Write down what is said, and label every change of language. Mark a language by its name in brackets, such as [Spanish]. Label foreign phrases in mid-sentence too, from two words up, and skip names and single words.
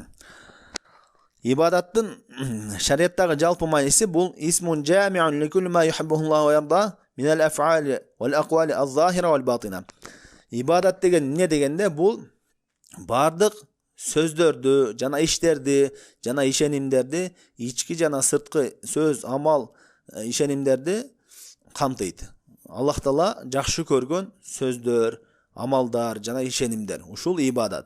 [Kyrgyz] Ибадаттын шариаттагы жалпы мааниси бул [Arabic] اسم جامع لكل ما يحبه الله ويرضى من الأفعال والأقوال الظاهرة والباطنة. [Kyrgyz] Ибадат деген эмне дегенде, бул бардык сөздөрдү, жана иштерди, жана ишенимдерди, ички жана сырткы сөз, амал, ишенимдерди камтыйт. Аллах таала жакшы көргөн сөздөр, амалдар жана ишенимдер, ушул ибадат.